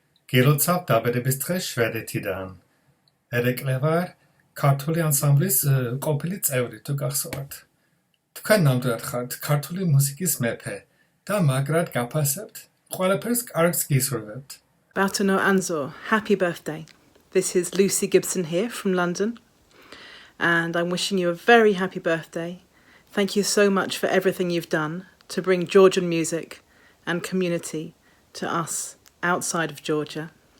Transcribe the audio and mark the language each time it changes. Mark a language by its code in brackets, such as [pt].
[ka] Gilotsav Dabadeviskres შვედეთიდან. ერეკლევარ ქართული ანსამბლის ყოფილი წევრი თუ გახსოვთ. თქვენ ნამდვილად ხართ ქართული მუსიკის მეფე და მაგრად გაფასებთ. ყველაფერს კარგს გისურვებთ. [en] Batono Anzor, happy birthday. This is Lucy Gibson here from London, and I'm wishing you a very happy birthday. Thank you so much for everything you've done to bring Georgian music and community to us outside of Georgia.